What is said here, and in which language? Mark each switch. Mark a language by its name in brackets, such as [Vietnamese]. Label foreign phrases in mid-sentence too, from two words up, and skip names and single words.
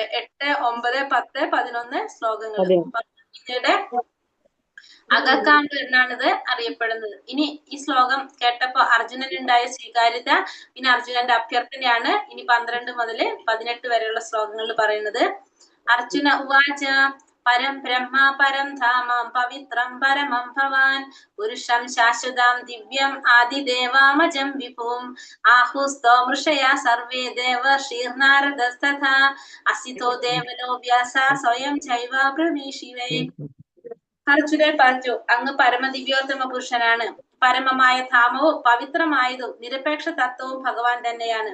[Malayalam] 8, 9, 10, 11 ശ്ലോകങ്ങൾ ഭഗവത്ഗീതയുടെ അകക്കാമ്പ് എന്നാണിത് അറിയപ്പെടുന്നത്. ഇനി ഈ ശ്ലോകം കേട്ടപ്പോ അർജുനനുണ്ടായ സ്വീകാര്യത, പിന്നെ അർജുനന്റെ അഭ്യർത്ഥനയാണ് ഇനി 12 മുതൽ 18 വരെയുള്ള ശ്ലോകങ്ങളിൽ പറയുന്നത്. [Sanskrit] അർജുന ഉവാച പരം ബ്രഹ്മ പരം ധാമം പവിത്രം പരമം ഭവാൻ പുരുഷം ശാശ്വതം ദിവ്യം ആദിദേവാമജം വിഭും ആഹുസ്തോ മൃഷയാ സർവേ ദേവർഷീർനാരദസ്തഥാ അസിതോ ദേവലോ വ്യാസ സ്വയം ചൈവ ബ്രവീഷിവേ. [Malayalam] അർജുനൻ പറഞ്ഞു, അങ്ങ് പരമദിവ്യോത്തമ പുരുഷനാണ്. പരമമായ ധാമവും പവിത്രമായതും നിരപേക്ഷ തത്വവും ഭഗവാൻ തന്നെയാണ്.